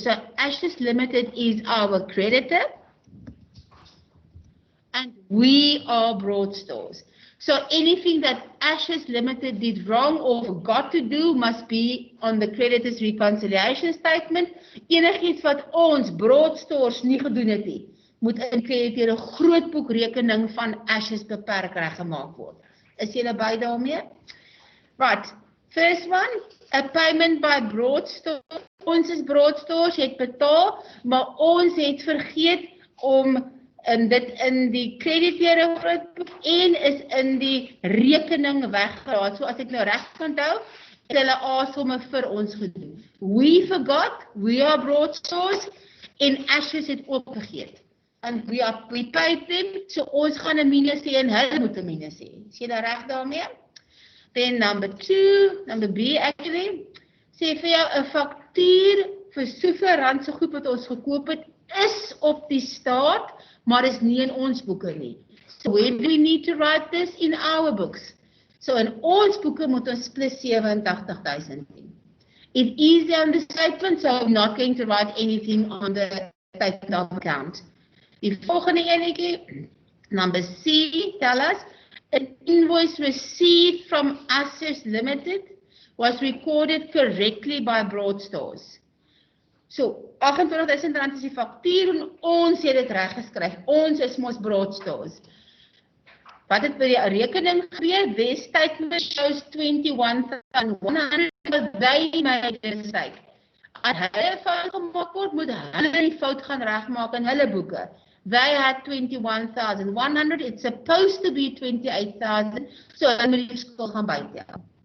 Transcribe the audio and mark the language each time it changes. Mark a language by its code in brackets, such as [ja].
[en] So Ashes Limited is our creditor. And we are broad stores. So anything that Ashes Limited did wrong or forgot to do must be on the creditors reconciliation statement. [af] Enigiets wat ons broad stores nie gedoen het nie, moet in krediteure grootboekrekening van Ashes beperk reggemaak word. [en] Is julle by daarmee? Right. First one, a payment by broad stores. [af] Ons is broad stores, jy het betaal, maar ons het vergeet om en dit in die krediteure grootboek en is in die rekening weggelaat. So as ek nou reg kan onthou, het hulle A-somme vir ons gedoen. [en] We forgot, we are broad stores [af] en Ashes het ook vergeet. [en] And we paid them, so ons gaan 'n minus hê en hulle moet 'n minus hê. Is jy daar reg daarmee? Then number B actually, [af] sê vir jou 'n faktuur vir soveel rand se goed wat ons gekoop het, is op die staat, maar is nie in ons boeke nie. [en] So where do we need to write this? In our books. So [af] in ons boeke moet ons plus 87,000 doen. [en] It is on the statement, so I'm not going to write anything on the statement of account. [af] Die volgende enetjie, [en] number C, tell us, an invoice received from Access Limited was recorded correctly by Broadstores. [af] So, R28,000 is die faktuur en ons het dit reg geskryf. Ons is mos Broadstores. Wat het by die rekening gebeur? [en] Their statement shows 21,100, but they made a mistake. [af] As hulle fout gemaak word, moet hulle die fout gaan regmaak in hulle boeke. [en] They had 21,100, it's supposed to be 28,000, [af] so hulle moet die verskil gaan bytel.